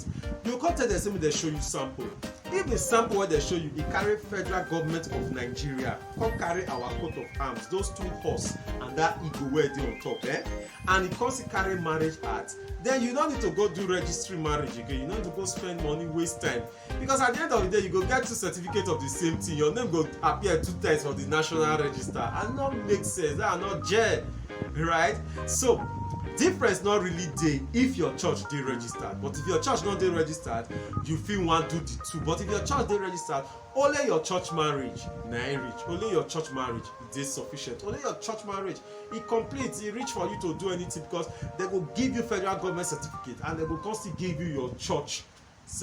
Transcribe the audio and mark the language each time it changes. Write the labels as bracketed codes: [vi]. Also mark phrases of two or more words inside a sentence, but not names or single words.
[pcm] You come tell them, they show you sample. If the sample where they show you, it carry federal government of Nigeria, come carry our coat of arms, those two horse and that eagle where they on top, and it comes to carry marriage act, then you don't need to go do registry marriage again. You don't need to go spend money, waste time, because at the end of the day you go get two certificates of the same thing, your name go appear 2 times for the national register, and not make sense. That are not jail, right? So difference not really there if your church dey registered, but if your church not dey registered, you fit wan do the two. But if your church dey registered, only your church marriage na reach, only your church marriage dey sufficient, only your church marriage e complete, e reach for you to do anything, because they go give you federal government certificate and they go come still give you your church certificate.